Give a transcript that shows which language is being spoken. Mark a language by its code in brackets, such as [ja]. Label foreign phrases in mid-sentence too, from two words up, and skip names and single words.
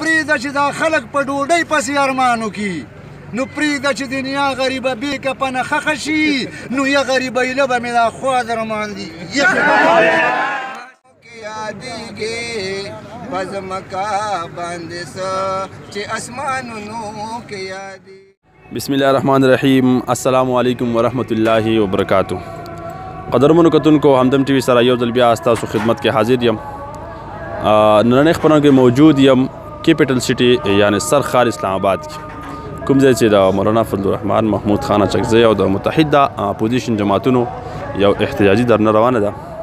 [ps] پرېږده چې دا خلک په ډوډۍ پسې ارمانو کی نو پرېږده چې دنیا غریبه بېکه په نخښه شي نو یا غریبیله به مې دا خوا در باندې یادېږي په ځمکه باندې څه چې اسمانونو کې یادېږي. [ar] بسم الله الرحمن الرحیم. السلام علیکم ورحمۃ اللہ وبرکاتہ. [ps] قدرمنو کتونکو همدم ټي وي سره یو ځل بیا ستاسو خدمت کې حاضر یم. نننۍ خپرونه کې موجود یم [en] capital city [ps] یعنی سرخار اسلام آباد کې کوم ځای چې د مولانا فضل الرحمن محمود خان اچکزی او د متحده اپوزیشن جماعتونو یو احتجاجي درنه روانه ده.